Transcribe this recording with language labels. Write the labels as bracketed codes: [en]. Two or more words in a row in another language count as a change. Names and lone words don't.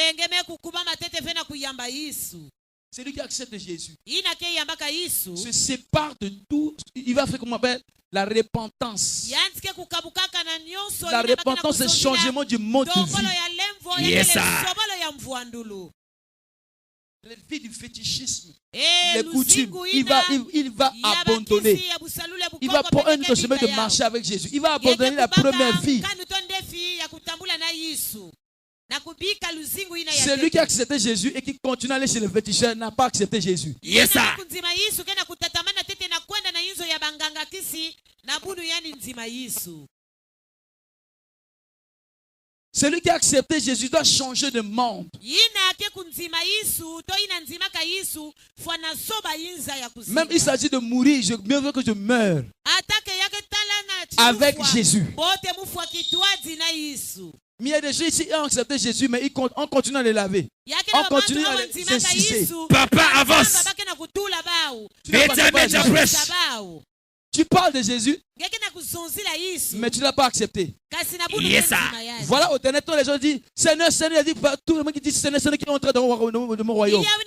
[fr] Celui qui accepte Jésus se sépare de tout. Il va faire comment on appelle la repentance. La repentance, c'est le changement du mode de vie. [en] Yes, sir. [fr] les vies du fétichisme, Eh, les coutumes, [kg] luzingu [fr] il va [kg] ya [fr] abandonner. [kg] bakisi, ya busalule [fr] Il va [kg] bukoko, [fr] prendre une [kg] peke [fr] chemin de [kg] bika yao. [fr] marcher avec Jésus. Il va abandonner [kg] Yeke [fr] la [kg] kubaka [fr] première vie. [kg] nkanu to ndefi ya kutambula na Yesu. Na kubika luzingu ina ya [fr] Celui qui a accepté Jésus et qui continue à aller chez le féticheur n'a pas accepté Jésus. [en] Yes, sir. [kg] Kunzima Yesu kena kutatamana tete na kwenda na inzo ya banganga kisi na bunu yani nzima Yesu. [fr] Celui qui a accepté Jésus doit changer de monde. [kg] Yina ake kunzima Yesu to ina nzima ka Yesu fwana soba inza ya kuzima. [fr] Même il s'agit de mourir, mieux vaut que je meure [kg] Atake yake talana [fr] avec Jésus. [kg] bote mufwa kitwazi na Yesu. [fr] Mais il y a des gens ici qui ont accepté Jésus, mais on continue à les laver. On continue à les insister. Papa, avance. Tu n'as pas accepté [en] Major [fr] Jésus. [en] press. [fr] Tu parles de Jésus, mais tu ne l'as pas accepté. [en] Yes, sir. [fr] Voilà, au dernier temps, les gens disent Seigneur, Seigneur, il dit, tout le monde qui dit Seigneur, Seigneur, qui est entré dans mon royaume.